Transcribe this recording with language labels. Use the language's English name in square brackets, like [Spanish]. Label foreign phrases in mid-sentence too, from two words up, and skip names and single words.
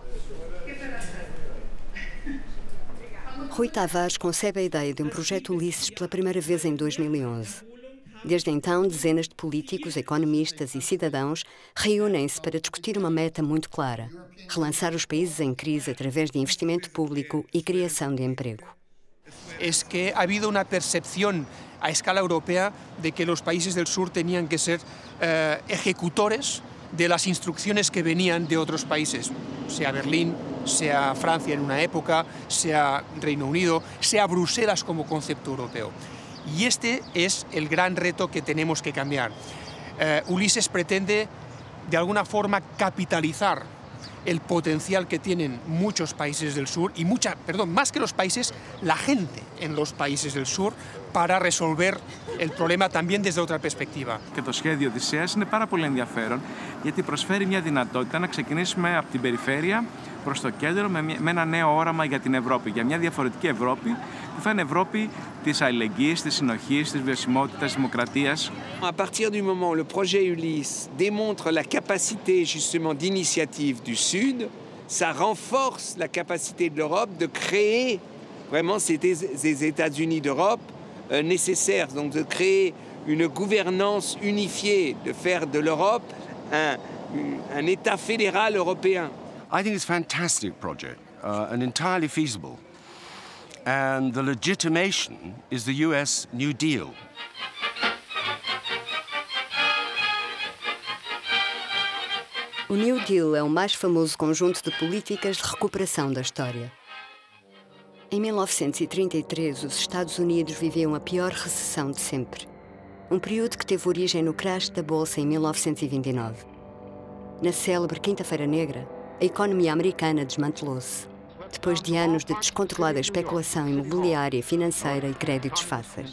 [Portuguese] Rui Tavares concebe a ideia de um projeto Ulisses pela primeira vez em 2011. Desde então, dezenas de políticos, economistas e cidadãos reúnem-se para discutir uma meta muito clara: relançar os países em crise através de investimento público e criação de emprego. [Spanish] Es que ha habido una percepción a escala europea de que los países del sur tenían que ser ejecutores de las instrucciones que venían de otros países, sea Berlín, sea Francia en una época, sea Reino Unido, sea Bruselas como concepto europeo. Y este es el gran reto que tenemos que cambiar. Ulises pretende, de alguna forma, capitalizar el potencial que tienen muchos países del sur y más que los países, la gente en los países del sur para resolver el problema también desde otra perspectiva. [Greek] Και το σχέδιο Οδυσσέας είναι πάρα πολύ ενδιαφέρον γιατί προσφέρει μια δυνατότητα να ξεκινήσουμε από την περιφέρεια προς το κέντρο με ένα νέο όραμα για την Ευρώπη, για μια διαφορετική Ευρώπη που θα είναι Ευρώπη της αλληλεγγύης, της συνοχής, της βιωσιμότητας, της δημοκρατίας. [French] À partir du moment où le projet Ulysse démontre la capacité justement d'initiative du Sud, ça renforce la capacité de l'Europe de créer vraiment ces États-Unis d'Europe nécessaires, donc de créer une gouvernance unifiée, de faire de l'Europe un État fédéral européen. [English] I think it's a fantastic project and entirely feasible. And the legitimation is the US New Deal. [Portuguese] O New Deal é o mais famoso conjunto de políticas de recuperação da história. Em 1933, os Estados Unidos viviam a pior recessão de sempre. Um período que teve origem no crash da Bolsa em 1929. Na célebre Quinta-feira Negra, a economia americana desmantelou-se, depois de anos de descontrolada especulação imobiliária, financeira e créditos fáceis.